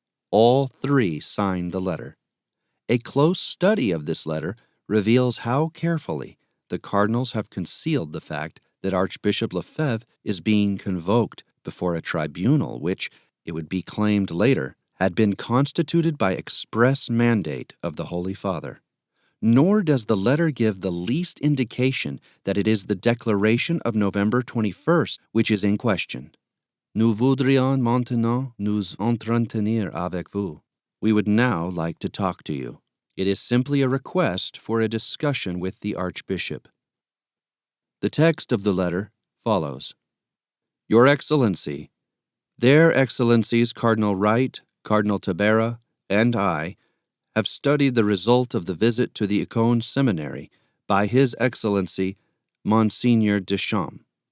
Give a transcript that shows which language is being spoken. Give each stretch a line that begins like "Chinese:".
English: All three signed the letter. A close study of this letter reveals how carefully the cardinals have concealed the fact that Archbishop Lefebvre is being convoked before a tribunal which, it would be claimed later, had been constituted by express mandate of the Holy Father. Nor does the letter give the least indication that it is the declaration of November 21st which is in question.
French: Nous voudrions maintenant nous entretenir avec vous.
English: We would now like to talk to you. It is simply a request for a discussion with the Archbishop. The text of the letter follows. Your Excellency, Their Excellencies Cardinal Wright, Cardinal Tabera, and I have studied the result of the visit to the Ecône Seminary by His Excellency Monsignor Deschamps.